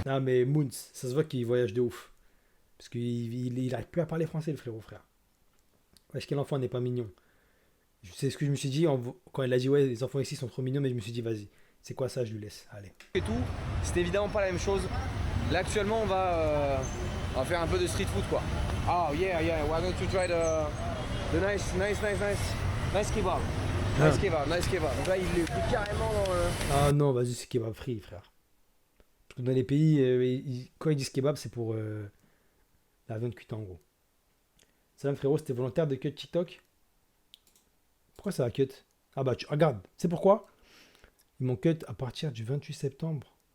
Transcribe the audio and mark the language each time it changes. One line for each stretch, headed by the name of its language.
French: Non, mais Moons, ça se voit qu'il voyage de ouf. Parce qu'il arrive plus à parler français, le frère. Wesh, quel enfant n'est pas mignon. C'est ce que je me suis dit quand il a dit, ouais, les enfants ici sont trop mignons, mais je me suis dit, vas-y, C'est quoi ça? Je lui laisse. Allez. Et tout, c'est évidemment pas la même chose. Là actuellement on va faire un peu de street food quoi.
English: Oh yeah, we're going to try the nice kebab. Nice kebab.
French: Donc là il est pris carrément dans le... Ah non, vas-y, c'est kebab free, frère. Parce que dans les pays, quand ils disent kebab, c'est pour la viande cuite en gros. Salam frérot, c'était volontaire de cut TikTok? Pourquoi ça va cut? Ah bah, regarde, c'est pourquoi? Ils m'ont cut à partir du 28 septembre.